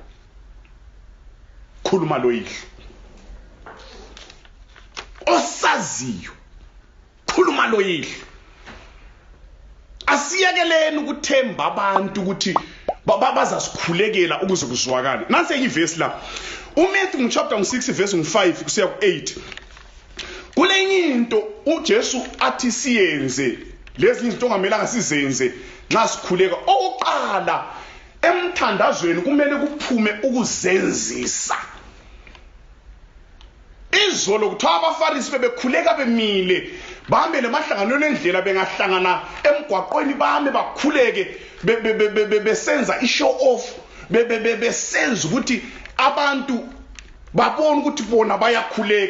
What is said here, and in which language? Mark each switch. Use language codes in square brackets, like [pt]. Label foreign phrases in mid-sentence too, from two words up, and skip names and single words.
[nd] Khuluma lo yihlo osaziyo. Khuluma lo yihlo. Asiyekeleni ukuthemba abantu ukuthi bazasikhulekela ukuze kuzwakale. Nansi ivesi la. uMatthew [en] chapter 6 verse 5 [nd] kusiya ku8. Kulenye into uJesu athi siyenze, lezi izinto ongamelanga sizenze nxa sikhuleka. Oqala emthandazweni kumele kuphume ukuzenzisa. Izolo kuthiwa abaFarisi bebekhuleka bemile bame le mahlangano nendlela bengahlangana emgwaqweni bame bakhuleke besenza [en] ishow off [nd] besenza ukuthi abantu babona ukuthi bona bayakhuleka.